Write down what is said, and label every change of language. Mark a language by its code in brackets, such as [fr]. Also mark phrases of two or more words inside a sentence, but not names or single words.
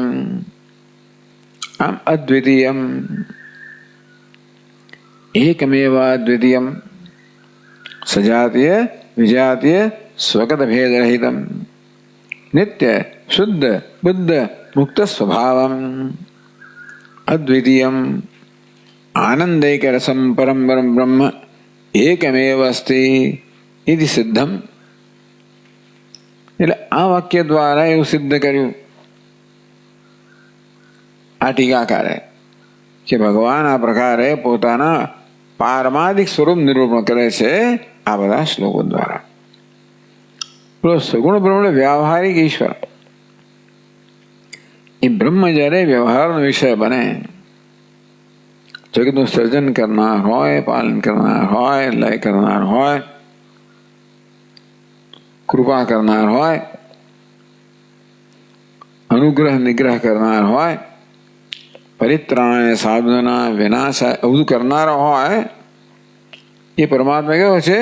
[sa] આમ अद्वितीयम्, एकमेव अद्वितीयम्, सजातीय विजातीय स्वगत भेद रहितम्, नित्य शुद्ध बुद्ध मुक्त स्वभावम्, अद्वितीयम् આનંदैक रसम परम ब्रह्म एकमेव अस्ति इति सिद्धम. [gu] એટલે આ વાક્ય દ્વારા એવું સિદ્ધ કર્યું આ ટીકાકારે કે ભગવાન આ પ્રકારે પોતાના પારમાર્થિક સ્વરૂપ નિરૂપણ કરે છે આ બધા શ્લોકો દ્વારા. સગુણ બ્રહ્મ વ્યવહારિક ઈશ્વર, એ બ્રહ્મ જ્યારે વ્યવહારનો વિષય બને, જગતનું સર્જન કરનાર હોય, પાલન કરનાર હોય, લય કરનાર હોય, કૃપા કરનાર હોય, અનુગ્રહ નિગ્રહ કરનાર હોય, પરિત્રાણ સાધના વિનાશ બધું કરનારો હોય, એ પરમાત્મા કેવો છે?